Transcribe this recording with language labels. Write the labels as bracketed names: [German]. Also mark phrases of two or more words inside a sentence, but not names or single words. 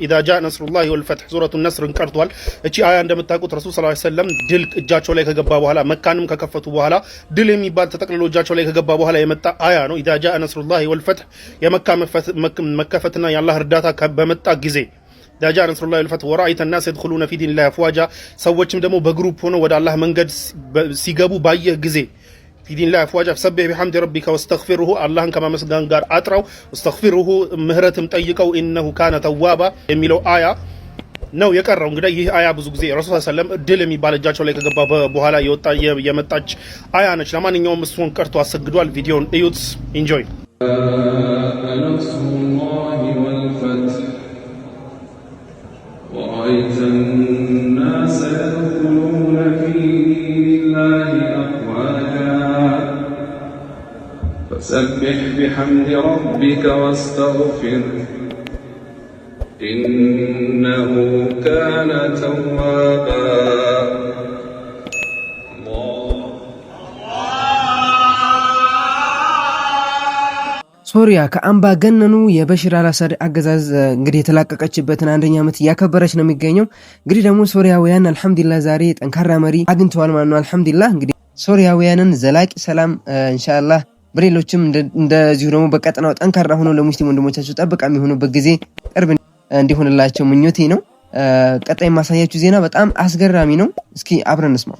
[Arabic] إذا جاء نصر الله والفتح سورة نصر [Amharic] ቀርቷል። እቺ አያ እንደምታውቁት [Arabic] رسول صلى الله عليه وسلم [Amharic] ድል እጃቸው ላይ ከገባ በኋላ መካንም ከከፈቱ በኋላ ድል የሚባል ተጠቅልሎ እጃቸው ላይ ከገባ በኋላ የመጣ አያ ነው። [Arabic] إذا جاء نصر الله والفتح [Amharic] የመካ መከፈትና የአላህ እርዳታ በመጣ ጊዜ [Arabic] جاء نصر الله والفتح ورأيت الناس يدخلون في دين الله افواجا [Amharic] ሰዎችም ደግሞ በግሩፕ ሆነው ወደ አላህ መንገድ ሲገቡ ባየህ ጊዜ [Arabic] في دين الله افواجا فسبح بحمد ربك واستغفره [Amharic] አላህን ከማመስገን ጋር አጥራው واستغفره ምህረትም ጠይቀው [Arabic] انه كان توابا [Amharic] የሚለው አያ ነው የቀረው። እንግዲህ ይህ አያ ብዙ ጊዜ [Arabic] رسول صلى الله عليه وسلم [Amharic] ድል የሚባል እጃቸው ላይ ከገባ በኋላ የመጣች አያ ነች። ለማንኛውም እሱን ቀርቶ አሰግዷል። ቪዲዮን እዩት። ኢንጆይ [Arabic] ورأيت الناس يدخلون في دين الله أفواجا فسبح بحمد ربك واستغفره إنه كان توابا. [Amharic] ሶሪያ ከአምባገነኑ የበሽር አልአሳድ አገዛዝ እንግዲህ የተላቀቀችበትን አንደኛ ዓመት እያከበረች ነው የሚገኘው። እንግዲህ ደግሞ ሶሪያውያን አልহামዱሊላህ ዛሬ ጠንካራ መሪ አግኝተዋል ማለት ነው። አልহামዱሊላህ እንግዲህ ሶሪያውያንን ዘላቂ ሰላም ኢንሻአላህ በሌሎችም እንደዚሁ ደግሞ በቀጠናው ጠንካራ ሆኖ ለሙስሊም ወንድሞቻቸው ጠብቃ የሚሆኑበት ጊዜ ቅርብ እንዲሆንላቸው ምኞቴ ነው። ቀጣይ ማሳያችሁ ዜና በጣም አስገራሚ ነው። እስኪ አብረን እንስማው።